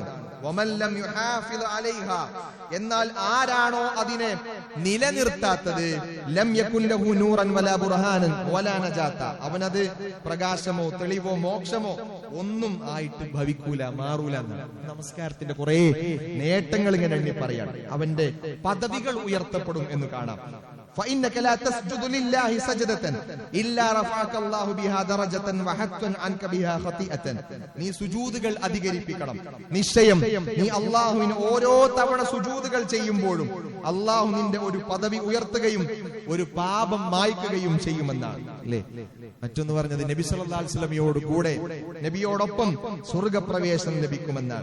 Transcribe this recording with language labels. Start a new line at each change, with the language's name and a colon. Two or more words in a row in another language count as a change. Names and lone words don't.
Arabic: ومن لم يحافظ عليها,
Malayalam: എന്നാൽ ആരാണോ അതിനെ നിലനിർത്താത്തത്,
Arabic: لم يكن له نور ولا برهان ولا نجاة,
Malayalam: അവനത് പ്രകാശമോ തെളിവോ മോക്ഷമോ ഒന്നും ആയിട്ട് ഭവിക്കൂല, മാറൂല എന്നാണ്. നമസ്കാരത്തിന്റെ കുറെ നേട്ടങ്ങൾ ഇങ്ങനെ എണ്ണി പറയാണ്. അവന്റെ പദവികൾ ഉയർത്തപ്പെടും എന്ന് കാണാം.
Arabic: فإنك لا تسجد لله سجدة إلا رفعك الله بها درجة وحط عنك بها خطيئة.
Malayalam: നീ സുജൂദുകൾ അധികരിപ്പിക്കണം. നിശ്ചയം നീ അല്ലാഹുവിന് ഓരോ തവണ സുജൂദുകൾ ചെയ്യുമ്പോഴും അല്ലാഹു നിന്റെ ഒരു പദവി ഉയർത്തുകയും ഒരു പാപം മായ്ക്കുകയും ചെയ്യുമെന്നാണ്. അല്ലേ? മറ്റൊന്ന് പറഞ്ഞത് നബി
Arabic: صلى الله عليه
Malayalam: വസല്ലമയോട് കൂടെ നബിയോടൊപ്പം സ്വർഗ്ഗപ്രവേശനം ലഭിക്കുമെന്നാണ്.